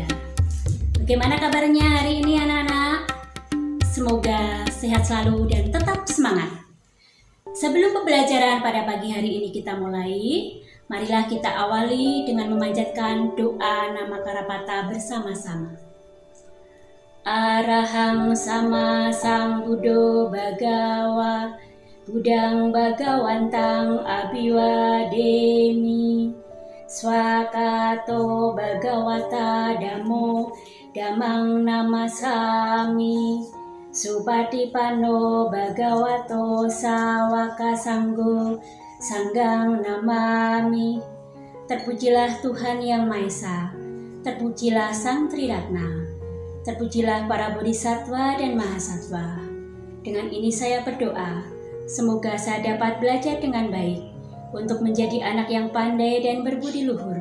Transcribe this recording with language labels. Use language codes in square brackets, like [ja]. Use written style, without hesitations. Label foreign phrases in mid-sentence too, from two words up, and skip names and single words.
[id] Bagaimana kabarnya hari ini anak-anak? Semoga sehat selalu dan tetap semangat. Sebelum pembelajaran pada pagi hari ini kita mulai, marilah kita awali dengan memanjatkan doa nama Karapata bersama-sama. [pi] Arahang sama sang Buddho Bhagawa Buddhang Bhagawantang Abhiwademi Swakato Bhagawata Dhammo Dhammang Namasami Supatipanno Bhagavato Sawaka Sanggo Sanggang Namami. [id] Terpujilah Tuhan Yang Maha Esa, terpujilah Sang Triratna, terpujilah para bodhisattva dan mahasatwa. Dengan ini saya berdoa, semoga saya dapat belajar dengan baik untuk menjadi anak yang pandai dan berbudi luhur.